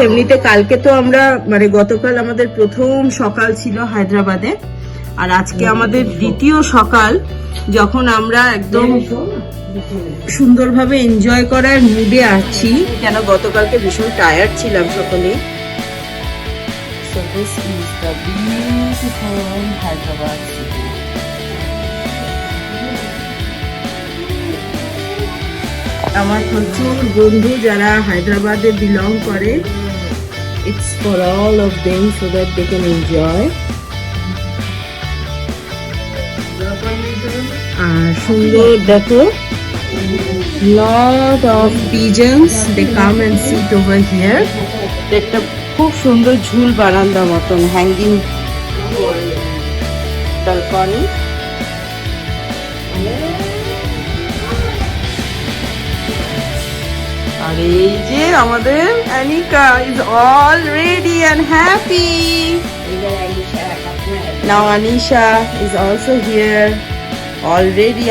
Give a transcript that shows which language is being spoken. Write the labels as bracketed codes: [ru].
[bn] এমনিতে কালকে তো আমরা মানে গতকাল আমাদের প্রথম সকাল ছিল হায়দ্রাবাদে, আর আজকে আমাদের দ্বিতীয় সকাল, যখন আমরা একদম সুন্দরভাবে এনজয় করার মুডে আছি, কেন গতকালকে ভীষণ টায়ার্ড ছিলাম সকলেই। [en] So this is the beautiful Hyderabad city. [bn] আমার প্রচুর বন্ধু যারা হায়দ্রাবাদে বিলং করে, [en] it's for all of them so that they can enjoy. [bn] আর সুন্দর দেখো, [en] lot of pigeons, they come and sit over here. [bn] একটা খুব সুন্দর ঝুল বারান্দা মতন হ্যাঙ্গিং balcony. আর এই যে আমাদের Anika [en] is all ready and happy. Now Anisha is also here already.